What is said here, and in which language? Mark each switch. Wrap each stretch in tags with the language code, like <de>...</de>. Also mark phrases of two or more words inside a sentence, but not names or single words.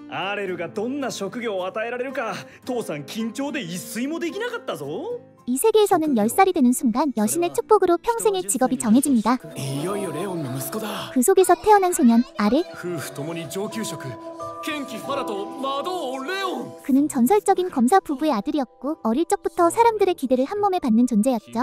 <ja>アレルがどんな職業を与えられるか父さん緊張で一睡もできなかったぞ。</ja> <ko>이 세계에서는 10살이 되는 순간 여신의 축복으로 평생의 직업이 정해집니다. 그 속에서 태어난 소년 아레. 그는 전설적인 검사 부부의 아들이었고 어릴 적부터 사람들의 기대를 한몸에 받는 존재였죠.</ko>